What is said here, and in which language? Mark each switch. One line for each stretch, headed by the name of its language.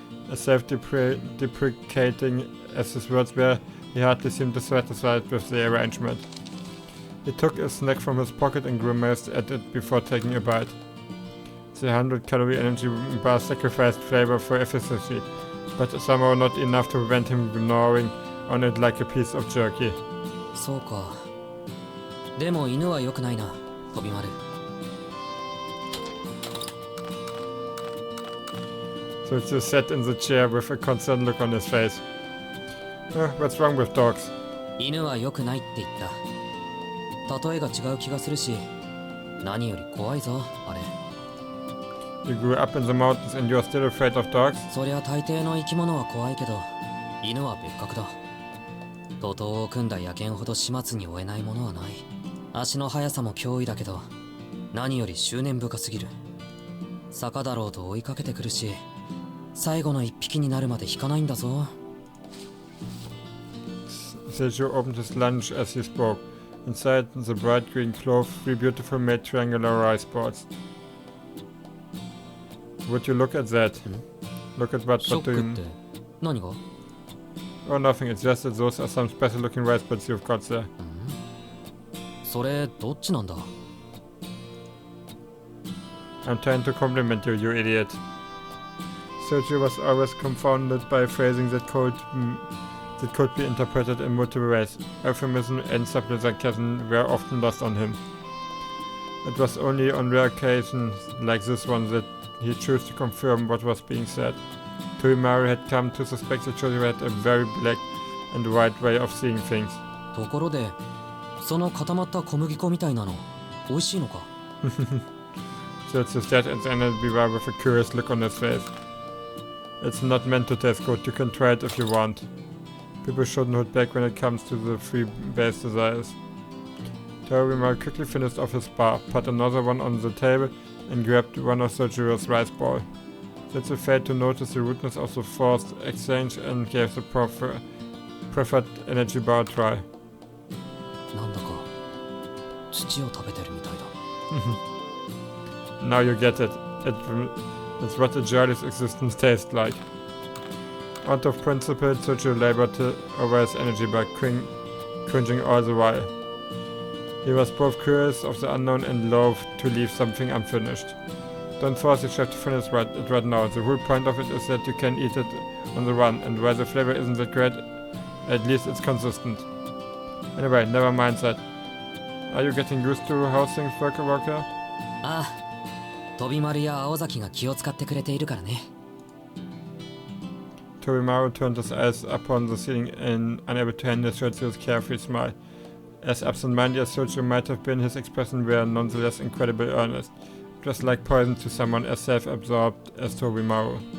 English: As self-deprecating as his words were, he hardly seemed dissatisfied with the arrangement. He took a snack from his pocket and grimaced at it before taking a bite. The 100-calorie energy bar sacrificed flavor for efficiency, but somehow not enough to prevent him gnawing on it like a piece of jerky.
Japanese: そうか。でも犬は良くないな、飛び丸。
English: Soujyuros sat in the chair with a concerned look on his face. What's wrong with dogs?
Japanese: 犬は良くないって言った。例えが違う気がするし、何より怖いぞ、あれ。
English: You grew up in the mountains and you're still afraid of dogs?
Japanese: そりゃ大抵の生き物は怖いけど、犬は別格だ。徒党を組んだ野犬ほど始末に負えないものはない。足の速さも脅威だけど、何より執念深すぎる。坂だろうと追いかけてくるし、最後の一匹になるまで引かないんだぞ。
English: Soujyuros opened his lunch as he spoke. Inside the bright green cloth, 3 beautiful made triangular rice balls. Would you look at that? Look at what do you...
Japanese: 何が?
English: Oh, nothing. It's just that those are some special-looking rice balls you've got there.
Japanese: それどっちなんだ?
English: I'm trying to compliment you, you idiot. Soujyuros was always confounded by phrasing that could be interpreted in multiple ways. Euphemism and subtle sarcasm were often lost on him. It was only on rare occasions like this one that he chose to confirm what was being said. Toimaru had come to suspect that Soujyuros had a very black and white way of seeing things.
Japanese: ところで、その固まった小麦粉みたいなの、美味しいのか?
English: Soujyuros stared at the energy bar with a curious look on his face. It's not meant to taste good. You can try it if you want. People shouldn't hold back when it comes to the three base desires. Toimaru quickly finished off his bar, put another one on the table, and grabbed one of Soujyuros' rice ball. Setsu failed to notice the rudeness of the forced exchange and gave the preferred energy bar a try.
Japanese: なんだか土を食べてるみたいだ。
English: Now you get it. It's what a journey's existence tastes like. Out of principle, Soujyuros labored over his energy bar, cringing all the while. He was both curious of the unknown and loath to leave something unfinished. Don't force your chef to finish it right now. The whole point of it is that you can eat it on the run, and while the flavor isn't that great, at least it's consistent. Anyway, never mind that. Are you getting used to how things work here?
Japanese: ああ、飛び丸や青崎が気を使ってくれているからね。
English: Torimaru turned his eyes upon the ceiling and unable to handle Soujyuros' carefree smile. As absent-minded as Soujyuro might have been, his expression were nonetheless incredibly earnest. It was like poison to someone as self-absorbed as Torimaru.